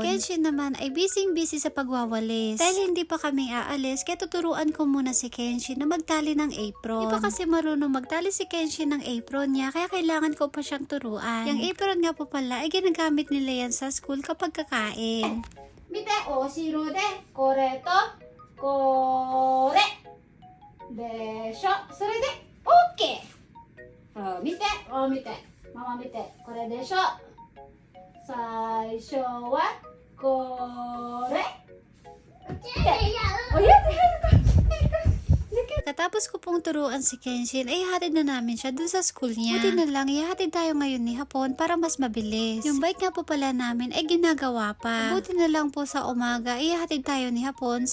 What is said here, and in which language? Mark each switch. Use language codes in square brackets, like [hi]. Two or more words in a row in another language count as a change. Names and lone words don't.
[tl] Kenshin naman ay busy sa pagwawalis. Dahil hindi pa kami aalis, kaya tuturuan ko muna si Kenshin na magtali ng apron. Di pa kasi marunong magtali si Kenshin ng apron niya, kaya kailangan ko pa siyang turuan. Yung apron nga po pala ay ginagamit nila yan sa school kapag kakain. [ja] 見て、おしろで、これと、これ. でしょ。それで、オケ. 見て、見て. ママ見て、これでしょ。最初は、これ. [tl] Katapos ko pong turuan si Kenshin, ay ihatid na namin siya dun sa school niya. Buti na lang, ihatid tayo ngayon ni Hapon para mas mabilis. Yung bike nga po pala namin ay ginagawa pa. Buti na lang po sa umaga, ihatid tayo ni Hapon.